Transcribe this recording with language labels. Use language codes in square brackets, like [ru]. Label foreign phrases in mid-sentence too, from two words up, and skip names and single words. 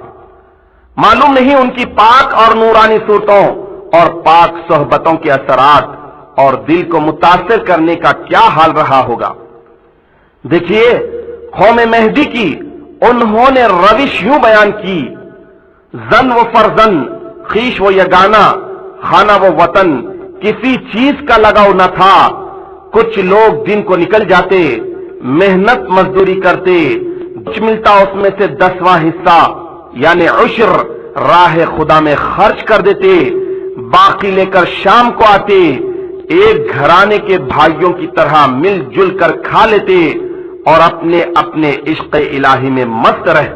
[ur] معلوم نہیں ان کی پاک اور نورانی صورتوں اور پاک صحبتوں کے اثرات اور دل کو متاثر کرنے کا کیا حال رہا ہوگا۔ دیکھیے قوم مہدی کی انہوں نے روش یوں بیان کی، زن و فرزن، خیش و یگانہ، خانہ و وطن، کسی چیز کا لگاؤ نہ تھا۔ کچھ لوگ دن کو نکل جاتے، محنت مزدوری کرتے، کچھ ملتا اس میں سے 10واں حصہ یعنی عشر راہ خدا میں خرچ کر دیتے، باقی لے کر شام کو آتے، ایک گھرانے کے بھائیوں کی طرح مل جل کر کھا لیتے اور اپنے اپنے عشق الہی میں مست رہتے۔